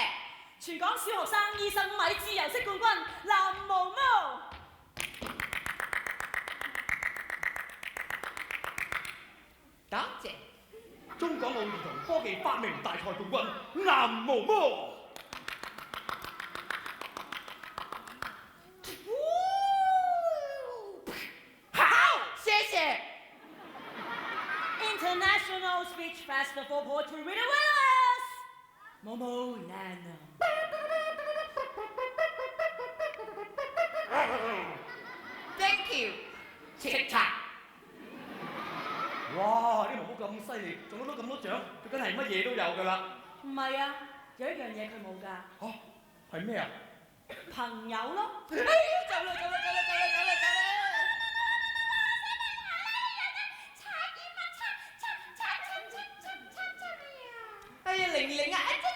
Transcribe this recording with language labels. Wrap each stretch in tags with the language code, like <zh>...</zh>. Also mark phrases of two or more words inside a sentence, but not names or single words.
<yue>全港小學生25米自由式冠軍藍毛毛。多謝。中港澳兒童科技發明大賽冠軍藍毛毛。</yue> <en>International Speech Festival Poetry Winner Winners Momo Nano。 Thank you。</en> <yue>叱咤。哇！啲毛毛咁犀利，仲攞到咁多獎，佢梗係乜嘢都有㗎啦。唔係啊，有一樣嘢佢冇㗎，嚇，係咩啊？朋友咯。走啦！哎呀，玲啊！</yue>